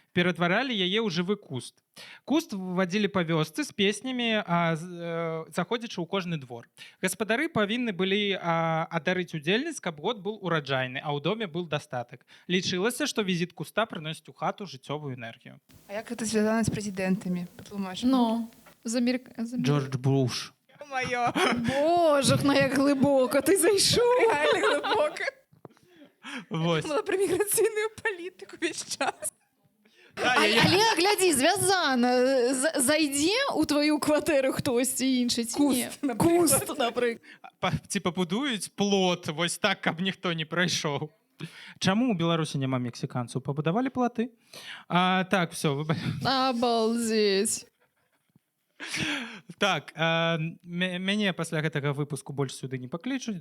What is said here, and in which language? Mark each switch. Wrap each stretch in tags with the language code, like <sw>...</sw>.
<be>Ператваралі яе ў жывы куст. Куст вывадзілі па вёсцы з песнямі, заходзячы ў кожны двор. Гаспадары павінны былі адарыць удзельніц, каб год быў ураджайны, а ў доме быў дастатак. Лічылася, што візіт куста прыносіць у хату жыццёвую энергію. А як гэта звязана з прэзідэнтамі? Патлумач. Ну, Джордж Буш. Маё.</be> <uk>Боже, ну як глибоко ти зайшов. Реально глибоко.</uk> <be>Вось.</be> <uk>Думала про міграційну політику весь час. Але гляді, зв'язано.</uk> <be>Зайде у твою кватэру хтось інший ці ні?</be> <uk>Куст, наприклад.</uk> <be>Ці пабудуюць плот вось так, каб ніхто не прайшоў. Чаму ў Беларусі няма мексіканцаў? Пабудавалі платы? Так, все.</be> <ru>Обалдеть.</ru> <be>Так, мяне пасля гэтага выпуску больш сюды не паклічуць.</be>